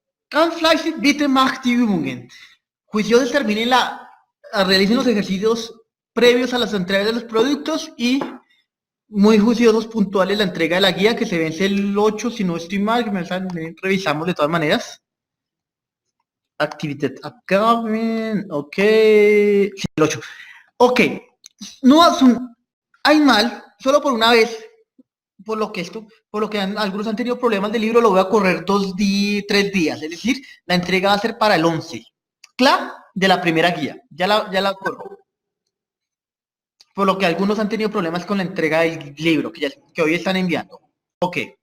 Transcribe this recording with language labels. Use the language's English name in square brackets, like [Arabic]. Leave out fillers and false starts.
[German] Ganz fleißig, bitte macht die Übungen. [Spanish] Juiciosos terminen realicen los ejercicios previos a las entregas de los productos y muy juiciosos, puntuales la entrega de la guía que se vence el 8, si no estoy mal, revisamos de todas maneras. [German] Activität abgaben, ok, [Spanish] sí, el 8. Ok, no hay mal, solo por una vez, por lo que algunos han tenido problemas del libro, lo voy a correr 3 días, es decir, la entrega va a ser para el 11. Claro, de la primera guía, ya la corro. Por lo que algunos han tenido problemas con la entrega del libro, que hoy están enviando. Ok.